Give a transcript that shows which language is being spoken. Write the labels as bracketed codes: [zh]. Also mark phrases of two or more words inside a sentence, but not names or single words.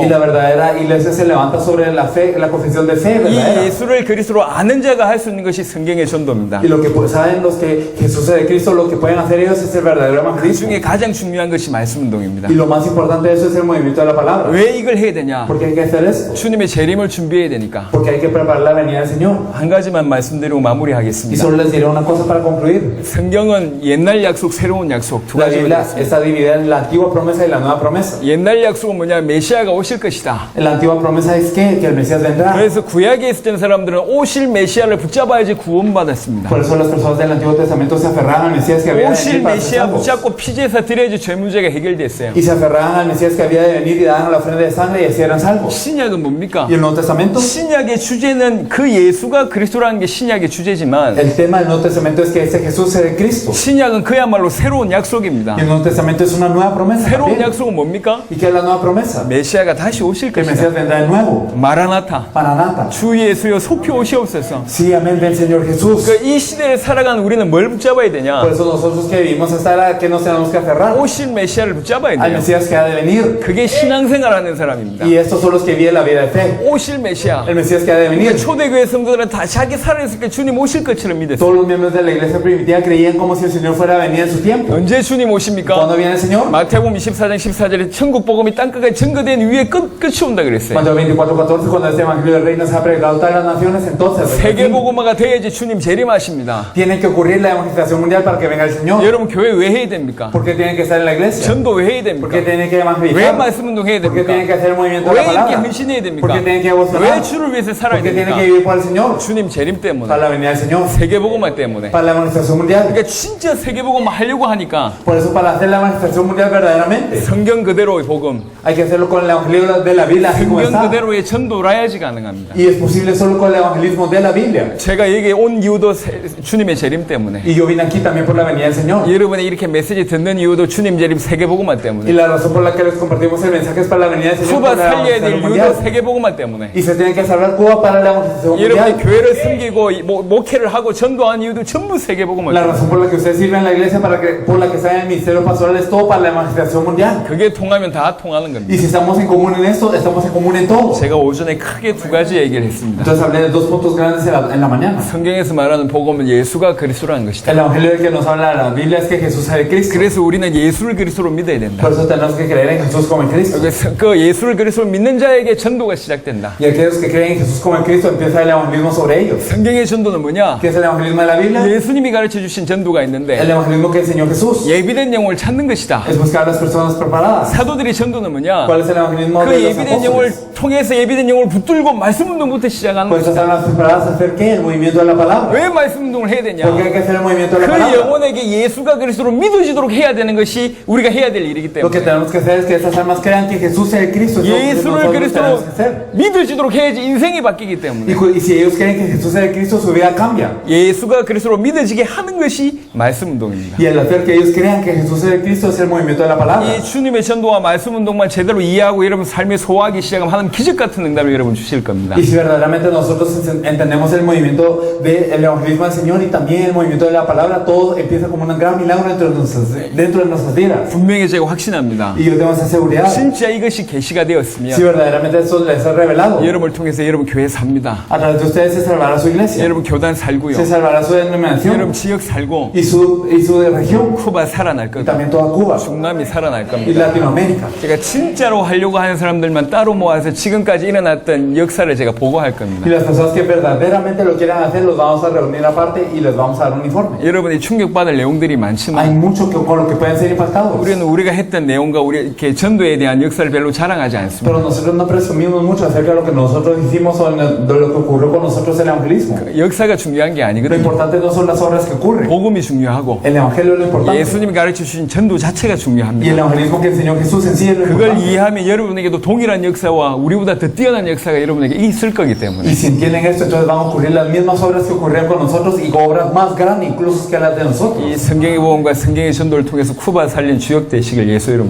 [es] Y la verdadera iglesia se levanta sobre la fe, la confesión de fe [ko] 이 [es] verdadera. [ko] 예수를 그리스도로 아는 자가 할 수 있는 것이 성경의 전도입니다. [es] Y lo que saben los que Jesús es el Cristo, lo que pueden hacer ellos es el verdadero [ko] 그 [es] evangelismo. [ko] 중에 가장 중요한 것이 말씀 운동입니다. [es] Y lo más importante de eso es el movimiento de la palabra. [ko] 왜 이걸 해야 되냐? [es] ¿Por qué hay que hacer esto? [ko] 주님의 재림을 준비해야 되니까. [es] Porque hay que preparar la venida del Señor. [ko] 한 가지만 말씀드리고 [es] Y [ko] 마무리하겠습니다. [es] solo les diré una cosa para concluir. [ko] 성경은 옛날 약속, 새로운 약속 두 [es] La [ko] 가지로 되어 [es] Biblia [ko] 있습니다. [es] está dividida en la antigua promesa y la nueva promesa. [ko] 옛날 약속은 뭐냐? 메시아가 오실 것이다. [es] La antigua promesa es que el Mesías vendrá. [ko] 그래서 구약에 있었던 사람들은 오실 메시아를 붙잡아야지 구원받았습니다. [es] Por eso las personas del Antiguo Testamento se aferraban al Mesías que había de [ko] 오실 [es] venir para ser [ko] 메시아 [es] salvos. [ko] 붙잡고 피제사 드려야지 죄 문제가 해결됐어요. [es] Y se aferraban al Mesías que había de venir y daban la ofrenda de sangre y así eran salvos. [ko] 신약은 뭡니까? [es] Y el Nuevo Testamento, [ko] 신약의 주제는 그 예수가 그리스도라는 게 신약의 주제지만 [es] el tema del Nuevo Testamento es que ese Jesús es el Cristo. [ko] 신약은 그야말로 새로운 약속입니다. [es] Y el Nuevo Testamento es una nueva promesa. [ko] 새로운 [es] también. [ko] 약속은 뭡니까? [es] ¿Y qué es la nueva promesa? [ko] 메시아가 다시 오실 [es] Que el [ko] 것이다. [es] Mesías vendrá de nuevo. [ko] 마라나타. [es] Maranata. [ko] 주 예수여 속히 오시옵소서. [es] Sí, amén, ven Señor Jesús. [ko] 그러니까 이 시대를 살아가는 우리는 뭘 붙잡아야 되냐? [es] Por eso nosotros que vivimos esta era, que nos tenemos que aferrar [ko] 오실 메시아를 붙잡아야 [es] al [ko] 돼요. [es] Mesías que ha de venir. [ko] 그게 신앙생활하는 사람입니다. [es] Y estos son los que viven la vida de fe. [ko] 오실 메시아. [es] El Mesías que ha de venir. [ko] 초대교회 성도들은 다 자기 살아있을 때 주님 오실 것처럼 믿었어요. [es] Todos los miembros de la iglesia primitiva creían como si el Señor fuera a la venida en su tiempo. [ko] 언제 주님 오십니까? [es] ¿Cuándo viene el Señor? [ko] 마태복음 24장 14절에 천국 복음이 땅끝까지 증거된 위에 끝이 온다 그랬어요. [es] Mateo 24:14, cuando este evangelio del reino se ha predicado a todas las naciones, entonces [ko] 세계 복음화가 돼야지 주님 재림하십니다. [es] tiene que ocurrir la evangelización mundial para que venga el Señor. [ko] 여러분 교회 왜 해야 됩니까? [es] ¿Por qué tiene que estar en la iglesia? [ko] 전도 왜 해야 [es] ¿Por qué [ko] 됩니까? [es] tiene que [ko] 왜 [es] evangelizar? [ko] 말씀 운동 해야 [es] ¿Por qué tiene que [ko] 됩니까? [es] hacer el movimiento de [ko] 왜 [es] la [ko] 이렇게 [es] palabra? [ko] 헌신해야 [es] ¿Por [ko] 됩니까? [es] qué tiene que [ko] 왜 [es] devocionar? [ko] 주를 위해서 살아야 [es] ¿Por qué tiene [ko] 됩니까? [es] que vivir por el Señor? [ko] 주님 재림 때문에, [es] Para la venida del Señor. [ko] 세계 복음화 때문에. [es] Para la evangelización mundial. [ko] 그러니까 진짜 세계 복음화 하려고 하니까 [es] Por eso, para hacer la evangelización mundial verdaderamente, [ko] 성경 그대로의 복음, [es] hay que hacerlo con el evangelio de la Biblia así como [ko] 성경 [es] está. [ko] 그대로의 전도라야지 가능합니다. [es] Y es posible solo con el evangelismo de la Biblia. [ko] 제가 여기 온 이유도 주님의 재림 때문에. [es] Y yo vine aquí también por la venida del Señor. [ko] 여러분이 이렇게 메시지 듣는 이유도 주님 재림 세계 복음화 [es] Y [ko] 때문에. [es] la razón por la que les compartimos el mensaje es para la venida del Señor. [ko] 쿠바 [es] Por la [ko] 살려야 될 [es] evangelización [ko] 이유도 [es] mundial. [ko] 세계 복음화 때문에. [es] Y se tiene que salvar Cuba para la evangelización [ko] 여러분이 [es] mundial. [ko] 교회를 섬기고 목회를 하고 전도하는 이유도 전부 세계 복음화 [es] La [ko] 때문에. [es] razón por la que ustedes sirven en la iglesia, por la que están en el ministerio pastoral, es todo para la evangelización mundial. [ko] 그게 통하면 다 통하는 겁니다. [es] Y si estamos en común en esto, estamos en común en todo. [ko] 제가 오전에 크게 두 가지 얘기를 했습니다. [es] Entonces hablé de dos puntos grandes en la mañana. [ko] 성경에서 말하는 복음은 예수가 그리스도라는 것이다. [es] El evangelio del que nos habla la Biblia es que Jesús es el Cristo. [ko] 그래서 우리는 예수를 그리스도로 믿어야 된다. [es] Por eso tenemos que creer en Jesús como el Cristo. [ko] 그 예수를 그리스도로 믿는 자에게 전도가 시작된다. [es] Y aquellos que creen en Jesús como el Cristo empieza el evangelismo sobre ellos. [ko] 성경의 전도는 뭐냐? [es] ¿Qué es el evangelismo de la Biblia? [ko] 예수님이 가르쳐 주신 전도가 [es] El [ko] 있는데 [es] evangelismo que enseñó Jesús [ko] 예비된 영혼을 찾는 것이다. [es] es buscar a las personas preparadas. [ko] 사도들의 전도는 뭐냐? [es] ¿Cuál es el evangelismo [ko] 그 [es] de los [ko] 예비된 영혼을 [es] apóstoles? [ko] 통해서 예비된 영혼을 붙들고 말씀 운동부터 시작하는 [es] Pues [ko] 것이다. [es] están las preparadas a hacer qué? El movimiento de la palabra. [ko] 왜 말씀 운동을 해야 [es] ¿Por qué [ko] 되냐? [es] hay que hacer el movimiento de la [ko] 그 [es] palabra? [ko] 영혼에게 예수가 그리스도로 믿어지도록 해야 되는 것이 우리가 해야 될 일이기 [es] Lo que [ko] 때문에 [es] tenemos que hacer es que esas almas crean que Jesús es el Cristo. Eso es lo que [ko] 예수를 [es] nosotros [ko] 그리스도로 [es] tenemos que hacer. [ko] 믿어지도록 해야지 인생이 바뀌기 때문에 [es] Y si ellos creen que Jesús es el Cristo, su vida cambia. [ko] 예수가 그리스도로 믿어지게 하는 것이 말씀 운동입니다. [es] Y al hacer que ellos crean que Jesús es el Cristo es el movimiento de la palabra. [ko] 이 주님의 전도와 말씀 운동만 제대로 이해하고 여러분 삶에 소화하기 시작하면 하나님 기적 같은 응답을 여러분 주실 겁니다. [es] Y si verdaderamente nosotros entendemos el movimiento del evangelismo del Señor y también el movimiento de la palabra, todo empieza como un gran milagro dentro de nuestras vidas. [ko] 분명히 제가 확신합니다. [es] Y yo tengo esa seguridad. [ko] 진짜 이것이 계시가 [es] Si [ko] 되었으면 [es] verdaderamente eso les es revelado, [ko] 여러분을 통해서 여러분 교회 삽니다. [es] a través de ustedes se salvará su iglesia, [ko] 여러분 교단 살고요. [es] se salvará su [ko] 여러분 [es] denominación [ko] 지역 살고 [es] y su región, [ko] 쿠바 살아날 [es] y [ko] 겁니다. [es] también toda Cuba [ko] 중남이 살아날 [es] y [ko] 겁니다. [es] Latinoamérica. [ko] 제가 진짜로 하려고 하는 사람들만 따로 모아서 지금까지 일어났던 역사를 제가 보고할 [es] Y [ko] 겁니다. [es] las personas que verdaderamente lo quieran hacer, los vamos a reunir aparte y les vamos a dar un informe. [ko] 여러분이 충격받을 내용들이 [es] Hay [ko] 많지만 [es] mucho con lo que pueden ser impactados. [ko] 우리는 우리가 했던 내용과 우리 이렇게 전도에 대한 역사를 별로 자랑하지 않습니다. [es] Pero nosotros no presumimos mucho acerca de lo que nosotros hicimos o de lo que ocurrió con nosotros en el evangelismo. [ko] 역사가 중요한 게 [es] Lo [ko] 아니거든요. [es] importante no son las obras que ocurren. [ko] 복음이 중요하고 [es] El evangelio es lo importante. [ko] 예수님이 가르쳐 주신 전도 자체가 [es] Y [ko] 중요합니다. [es] el evangelismo que enseñó Jesús en sí es lo [ko] 그걸 [es] importante. [ko] 이해하면 여러분에게도 동일한 역사와 우리보다 더 뛰어난 역사가 여러분에게 있을 거기 때문에 [es] Y si entienden esto, entonces van a ocurrir las mismas obras que ocurrieron con nosotros y obras más grandes incluso que las de nosotros. [ko] 이 성경의 복음과 성경의 전도를 통해서 쿠바 살린 주역 되시길 예수 이름으로